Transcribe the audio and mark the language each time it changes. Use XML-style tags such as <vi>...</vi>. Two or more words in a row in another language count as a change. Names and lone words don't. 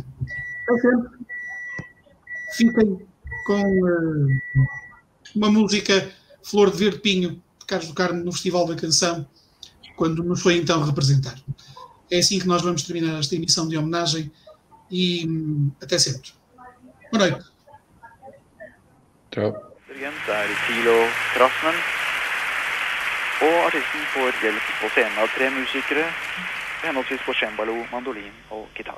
<pt>Então, sempre fiquem com uma música Flor de Verde Pinho, de Carlos do Carmo, no Festival da Canção, quando nos foi então representar. É assim que nós vamos terminar esta emissão de homenagem e até sempre. Boa noite. Tchau.</pt> <no>Dirigent er Thilo Krasnen, og artisten får hjelp på scenen av 3 musikere, henholdsvis på cembalo, mandolin og gitar.</no>